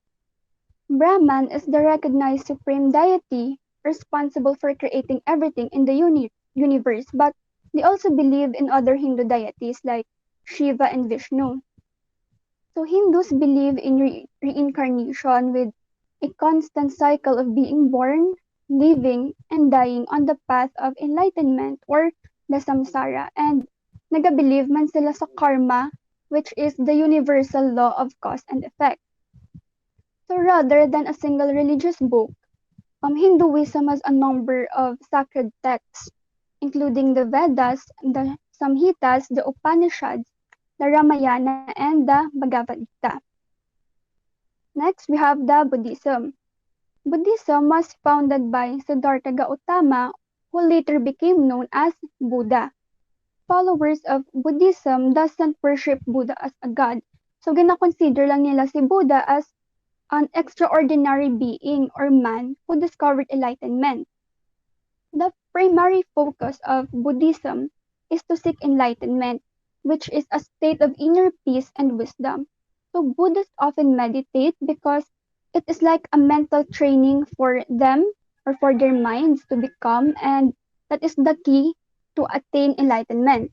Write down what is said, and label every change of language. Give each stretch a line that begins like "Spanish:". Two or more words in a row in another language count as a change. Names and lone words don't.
English: Brahman is the recognized supreme deity responsible for creating everything in the universe, but they also believe in other Hindu deities like Shiva and Vishnu. So Hindus believe in reincarnation with a constant cycle of being born, living, and dying on the path of enlightenment or the samsara. And
Hiligaynon: nagabelieve man sila sa karma,
English: which is the universal law of cause and effect. So rather than a single religious book, Hinduism has a number of sacred texts, including the Vedas, the Samhitas, the Upanishads, the Ramayana, and the Bhagavad Gita. Next, we have the Buddhism. Buddhism was founded by Siddhartha Gautama, who later became known as Buddha. Followers of Buddhism doesn't worship Buddha as a god, so
Hiligaynon: gina-consider lang nila si Buddha
English: as an extraordinary being or man who discovered enlightenment. The primary focus of Buddhism is to seek enlightenment, which is a state of inner peace and wisdom. So Buddhists often meditate because it is like a mental training for them or for their minds to become, and that is the key to attain enlightenment.